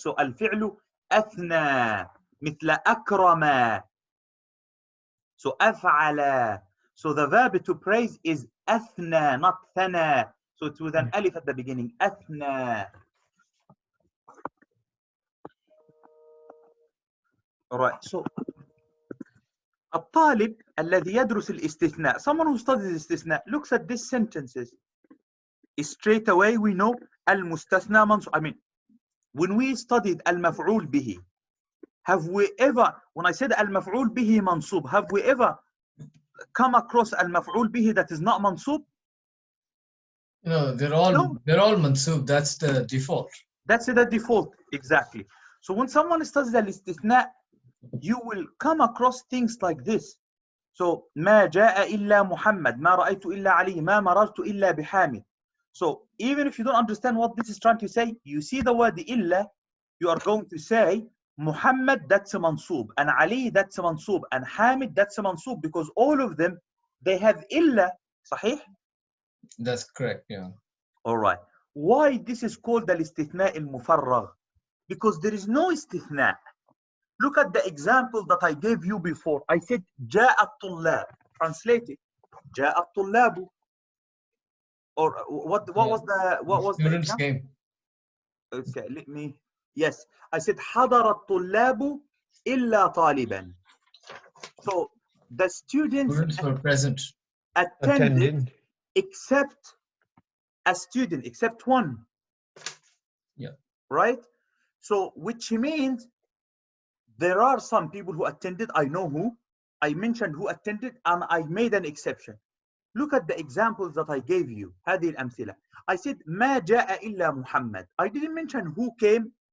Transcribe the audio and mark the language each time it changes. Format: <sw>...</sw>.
<ar>So الفعل أثنى مثل أكرم. So أفعل.</ar> <en>So the verb to praise is أثنى, not ثنى. So it's with an alif at the beginning.</en> <ar>أثنى.</ar> <en>Alright. So</en> <ar>الطالب الذي يدرس الاستثناء,</ar> <en>someone who studies الاستثناء, looks at these sentences. Straight away we know</en> <ar>المستثنى منصوب.</ar> <en>I mean, when we studied المفعول به, have we ever, when I said</en> <ar>المفعول به منصوب,</ar> <en>have we ever come across المفعول به that is not منصوب? No, they're all mansub. That's the default. That's the default, exactly. So when someone studies الاستثناء, you will come across things like this.</en> <ar>So ما جاء إلا محمد, ما رأيت إلا علي, ما مررت إلا بحامد.</ar> <en>So even if you don't understand what this is trying to say, you see the word إلا, you are going to say Muhammad, that's a mansub, and Ali, that's a mansub, and Hamid, that's a mansub, because all of them, they have إلا.</en> <ar>صحيح?</ar> <en>That's correct, yeah. All right. Why this is called الاستثناء المفرغ? Because there is no استثناء. Look at the example that I gave you before. I said</en> <ar>جاء الطلاب.</ar> <en>Translate it.</en> <ar>جاء الطلاب.</ar> <en>Or what was the Students came. Okay, let me. Yes, I said</en> <ar>حضر الطلاب إلا طالبا.</ar> <en>So the students were present. attended except a student, except one. Yeah. Right? So which means there are some people who attended. I know who. I mentioned who attended and I made an exception. Look at the examples that I gave you.</en> <ar>هذه الأمثلة.</ar> <en>I said</en> <ar>ما جاء إلا محمد.</ar> <en>I didn't mention who came</en>